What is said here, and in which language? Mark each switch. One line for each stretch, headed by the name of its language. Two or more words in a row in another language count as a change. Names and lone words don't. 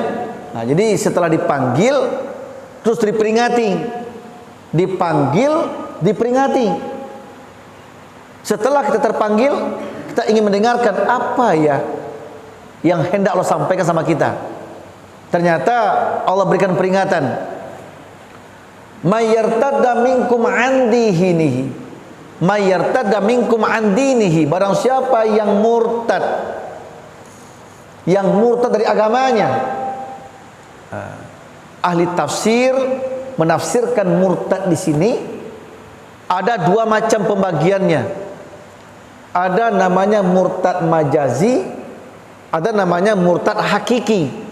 Indonesian: Nah, jadi setelah dipanggil terus diperingati, dipanggil, diperingati. Setelah kita terpanggil, kita ingin mendengarkan apa ya yang hendak Allah sampaikan sama kita. Ternyata Allah berikan peringatan,
Arabic: من يرتد منكم عن دينه، من يرتد منكم عن دينه,
Indonesian: barang siapa yang murtad dari agamanya. Ahli tafsir menafsirkan murtad di sini ada dua macam pembagiannya. Ada namanya murtad majazi, ada namanya murtad hakiki.